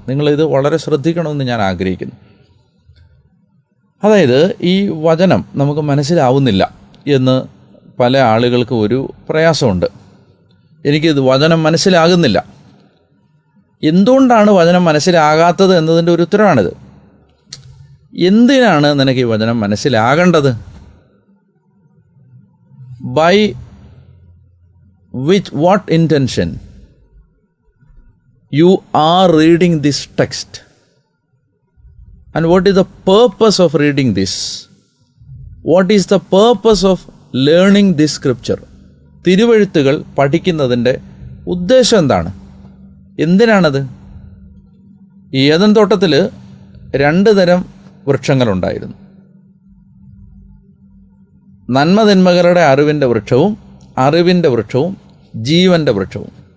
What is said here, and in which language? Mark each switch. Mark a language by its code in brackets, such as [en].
[ml] നിങ്ങളിത് വളരെ ശ്രദ്ധിക്കണമെന്ന് ഞാൻ ആഗ്രഹിക്കുന്നു. അതായത് ഈ വചനം നമുക്ക് മനസ്സിലാവുന്നില്ല എന്ന് പല ആളുകൾക്കും ഒരു പ്രയാസമുണ്ട്. എനിക്കിത് വചനം മനസ്സിലാകുന്നില്ല. എന്തുകൊണ്ടാണ് വചനം മനസ്സിലാകാത്തത് എന്നതിൻ്റെ ഒരു ഉത്തരവാണിത്. എന്തിനാണ് നിനക്ക് ഈ വചനം മനസ്സിലാകേണ്ടത്? [en] By what intention you are reading this text and what is the purpose of reading this? What is the purpose of learning this scripture? [ml] തിരുവെഴുത്തുകൾ പഠിക്കുന്നതിൻ്റെ ഉദ്ദേശം എന്താണ്? എന്തിനാണത്? ഈ ഏദൻ തോട്ടത്തിൽ 2 തരം വൃക്ഷങ്ങളുണ്ടായിരുന്നു. നന്മതിന്മകളുടെ അറിവിൻ്റെ വൃക്ഷവും അറിവിൻ്റെ വൃക്ഷവും ജീവൻ്റെ വൃക്ഷവും.